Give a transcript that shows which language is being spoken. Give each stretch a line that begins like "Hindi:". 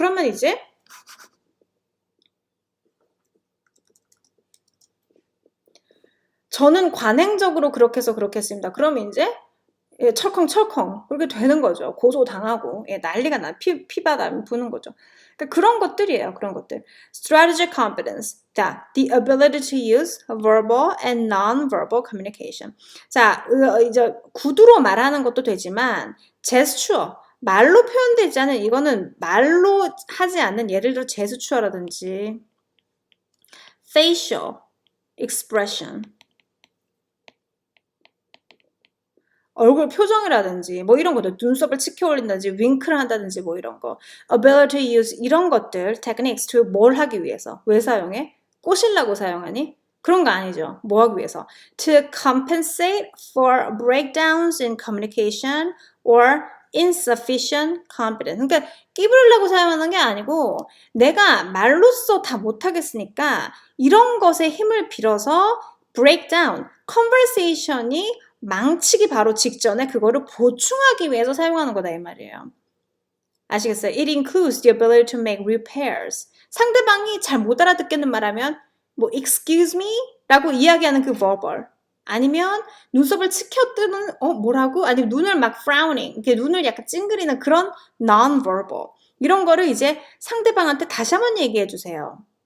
Korean: 그러면 이제 저는 관행적으로 그렇게 해서 그렇게 했습니다. 그러면 이제 철컹철컹 그렇게 되는 거죠. 고소당하고 난리가 나 피바람 부는 거죠. 그러니까 그런 것들이에요. 그런 것들.
English: Strategic competence. 자, the ability to use verbal and non-verbal communication.
Korean: 자, 이제 구두로 말하는 것도 되지만 gesture, 말로 표현되지 않은 이거는 말로 하지 않는 예를 들어 제스처라든지
English: facial expression
Korean: 얼굴 표정이라든지 뭐 이런 것들 눈썹을 치켜 올린다든지 윙크를 한다든지 뭐 이런 거
English: ability to use
Korean: 이런 것들
English: techniques to
Korean: 뭘 하기 위해서 왜 사용해? 꼬시려고 사용하니? 그런 거 아니죠. 뭐 하기 위해서?
English: To compensate for breakdowns in communication or insufficient competence.
Korean: 그러니까 끼부리려고 사용하는 게 아니고 내가 말로써 다 못하겠으니까 이런 것에 힘을 빌어서 breakdown, conversation이 망치기 바로 직전에 그거를 보충하기 위해서 사용하는 거다 이 말이에요. 아시겠어요?
English: It includes the ability to make repairs.
Korean: 상대방이 잘 못 알아듣겠는 말하면 뭐
English: excuse me?
Korean: 라고 이야기하는 그 verbal. 아니면 눈썹을 치켜뜨는 뭐라고? 아니면 눈을 막 frowning. 이렇게 눈을 약간 찡그리는 그런 non-verbal. 이런 거를 이제 상대방한테 다시 한번 얘기해 주세요.